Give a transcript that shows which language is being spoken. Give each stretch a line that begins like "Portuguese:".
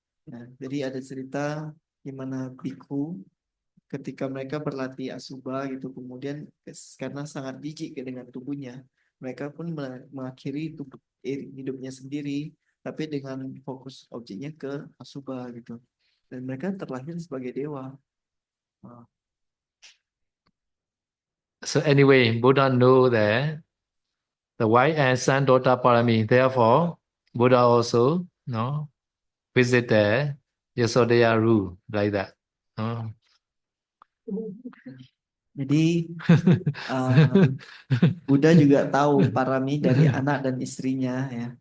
Indonesian: Nah, jadi ada cerita di mana biku ketika mereka berlatih asuba gitu kemudian karena sangat jijik dengan tubuhnya mereka pun mengakhiri hidupnya sendiri tapi dengan fokus objeknya ke asuba gitu dan mereka terlahir sebagai dewa.
English: So anyway, Buddha know the wife and son daughter parami. Therefore, Buddha also visit the Yasodhaya rule like that.
Indonesian: Jadi Buddha juga tahu parami dari anak dan istrinya ya.